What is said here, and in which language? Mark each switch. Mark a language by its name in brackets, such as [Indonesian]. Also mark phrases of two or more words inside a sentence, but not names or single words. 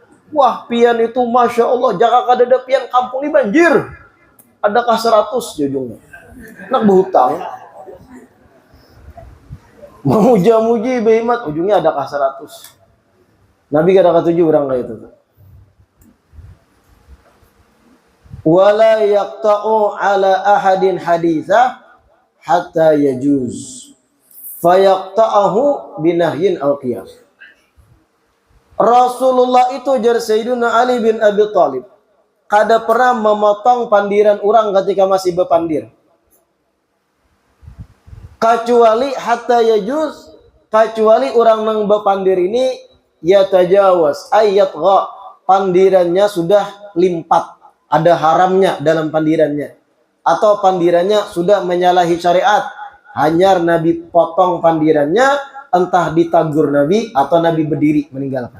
[Banjar] Wah pian itu [Arabic] ما شاء الله, [Banjar] jaga kadada pian kampung ini banjir. Adakah 100 jujungnya? Nak berhutang. Memuja-muji behemat, ujungnya adakah 100. Nabi kada katuju orang kayak itu. [Arabic] ولا يقطع على أحد حديثه حتى يجوز فيقطعه بنهي أو قياس. [Banjar] Rasulullah itu jar Sayyidina Ali bin Abi Thalib kada pernah memotong pandiran orang ketika masih berpandir. Kecuali [Arabic] حتى يجوز, [Banjar] kecuali orang yang berpandir ini ya tajawaz ayat gha, pandirannya sudah limpat, ada haramnya dalam pandirannya, atau pandirannya sudah menyalahi syariat, hanya Nabi potong pandirannya, entah ditagur Nabi atau Nabi berdiri meninggalkan.